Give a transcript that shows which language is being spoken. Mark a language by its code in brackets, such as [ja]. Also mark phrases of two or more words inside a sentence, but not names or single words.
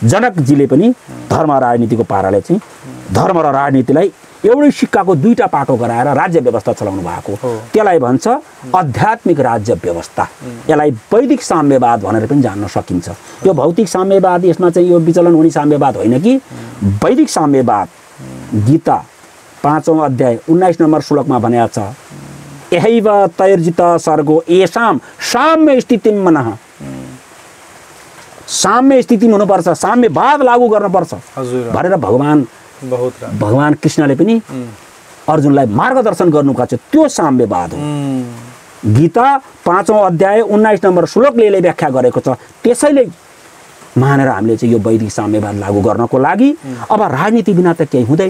[ne] जनकजीले पनि धर्म राजनीतिको पाराले चाहिँ धर्म र राजनीतिलाई एउटै सिक्काको दुईटा पाटो गराएर राज्य व्यवस्था चलाउनु भएको, त्यसलाई भन्छ आध्यात्मिक राज्य व्यवस्था। यसलाई वैदिक साम्यवाद भनेर पनि जान्न सकिन्छ। यो भौतिक साम्यवाद, यसमा चाहिँ यो विचलन हुने साम्यवाद होइन कि वैदिक साम्यवाद। गीता 5औं अध्याय 19 नम्बर श्लोकमा भनेको छ, [sa] यहैव तैर्जित सर्गो येषां साम्य स्थितिं मनः। [ne] साम्य स्थिति हुनुपर्छ, साम्यवाद लागू गर्नुपर्छ भनेर भगवान कृष्णले पनि अर्जुनलाई मार्गदर्शन गर्नुको छ। त्यो साम्यवाद हो। गीता 5औं अध्याय 19 नम्बर श्लोकले यसले व्याख्या गरेको छ। त्यसैले मानेर हामीले चाहिँ यो वैदिक साम्यवाद लागू गर्नको लागि अब राजनीति बिना त केही हुँदैन।